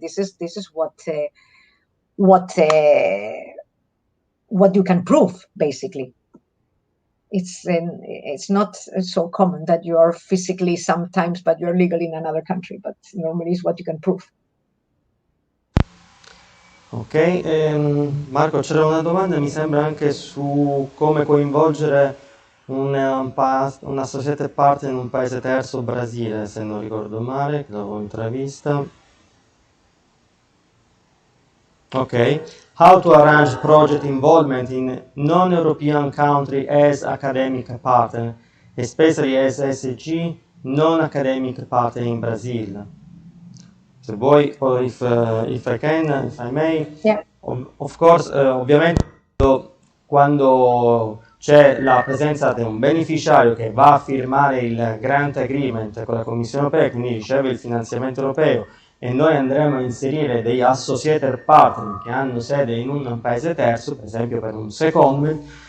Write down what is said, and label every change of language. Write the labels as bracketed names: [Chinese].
[English] This is what you can prove, basically. It's not so common that you are physically sometimes, but you're legal in another country. But normally is what you can prove. [Italian] Ok, Marco, c'era una domanda, mi sembra, anche su come coinvolgere un associated partner in un paese terzo, Brasile, se non ricordo male, che l'avevo intravista. [English] Ok, how to arrange project involvement in non-European country as academic partner, especially as SG non-academic partner in Brazil. [Italian] Se vuoi, [English] or if I may, yeah. Of course, [Italian] ovviamente quando c'è la presenza di un beneficiario che va a firmare il grant agreement con la Commissione europea, quindi riceve il finanziamento europeo, e noi andremo a inserire degli associated partner che hanno sede in un paese terzo, per esempio per un secondment,